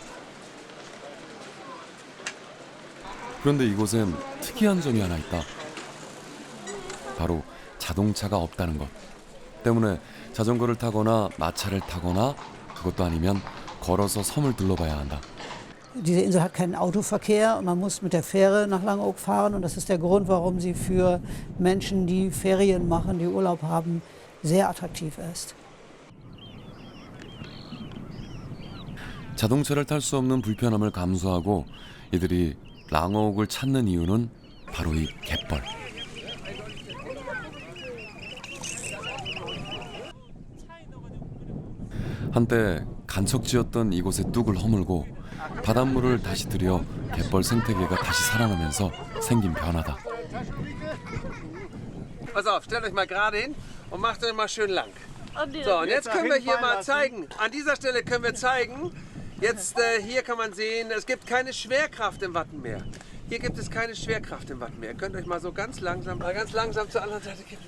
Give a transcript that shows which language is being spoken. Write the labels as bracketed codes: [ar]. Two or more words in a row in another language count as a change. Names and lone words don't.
[ko] 그런데 이곳엔 특이한 점이 하나 있다. 바로 자동차가 없다는 것. 때문에 자전거를 타거나 마차를 타거나 그것도 아니면 걸어서 섬을 둘러봐야 한다. [de] Diese Insel hat keinen Autoverkehr. Man muss mit der Fähre nach Langeoog fahren. Und das ist der Grund, warum sie für Menschen, die Ferien machen, die Urlaub haben, sehr attraktiv ist. [ko] 자동차를 탈 수 없는 불편함을 감수하고 이들이 랑어욱을 찾는 이유는 바로 이 갯벌. 한때 간척지였던 이곳의 뚝을 허물고 바닷물을 다시 들여 갯벌 생태계가 다시 살아나면서 생긴 변화다. [de] Pass auf, stellt euch mal gerade hin und macht euch mal schön lang. So, und jetzt können wir hier mal zeigen. An dieser Stelle können wir zeigen. Jetzt hier kann man sehen, es gibt keine Schwerkraft im Wattenmeer. Hier gibt es keine Schwerkraft im Wattenmeer. Ihr könnt euch mal so ganz langsam zur anderen Seite kippen.